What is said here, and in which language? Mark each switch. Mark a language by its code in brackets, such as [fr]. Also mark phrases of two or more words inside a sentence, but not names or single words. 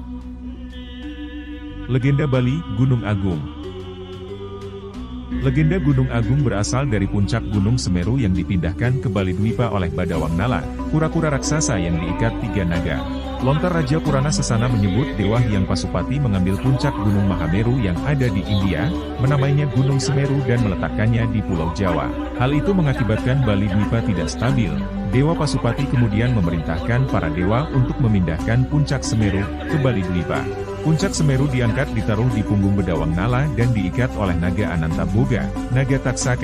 [id] Legenda Bali, Gunung Agung. Legenda Gunung Agung berasal dari puncak Gunung Semeru yang dipindahkan ke Bali Dwipa oleh Badawang Nala, kura-kura raksasa yang diikat 3 naga. Lontar Raja Purana Sasana menyebut Dewa Hyang Pasupati mengambil puncak Gunung Mahameru yang ada di India, menamainya Gunung Semeru dan meletakkannya di Pulau Jawa. Hal itu mengakibatkan Bali Dwipa tidak stabil. Dewa Pasupati kemudian memerintahkan para dewa untuk memindahkan puncak Semeru ke Bali Dwipa. Puncak Semeru diangkat ditaruh di punggung Bedawang Nala dan diikat oleh naga Ananta Boga, naga Taksaka.